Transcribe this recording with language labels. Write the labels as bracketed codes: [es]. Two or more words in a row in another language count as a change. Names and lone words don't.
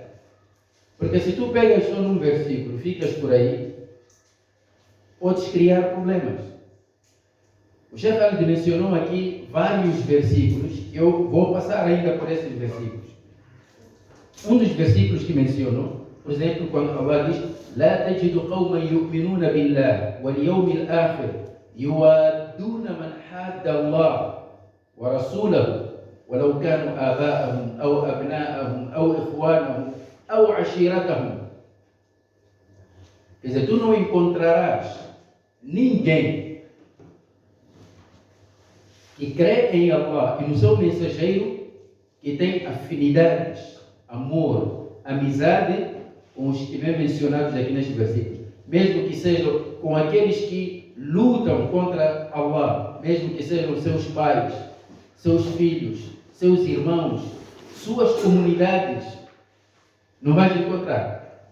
[pt] Porque se tu pegas só num versículo, ficas por aí, podes criar problemas. O Sheikh Ali mencionou aqui vários versículos, que eu vou passar ainda por esses versículos. Um dos versículos que mencionou, por exemplo, quando Allah diz: [ar] لا تجد قوما يؤمنون بالله واليوم الآخر يوادون من حاد الله ورسوله ولو كانوا آباءهم أو أبناءهم أو إخوانهم أو عشيرتهم. [pt] Quer dizer, tu não encontrarás ninguém que crê em Allah e no seu mensageiro que tem afinidades, amor, amizade com os que vêm mencionados aqui neste versículo, mesmo que sejam com aqueles que lutam contra Allah, mesmo que sejam seus pais, seus filhos, seus irmãos, suas comunidades, não vais encontrar.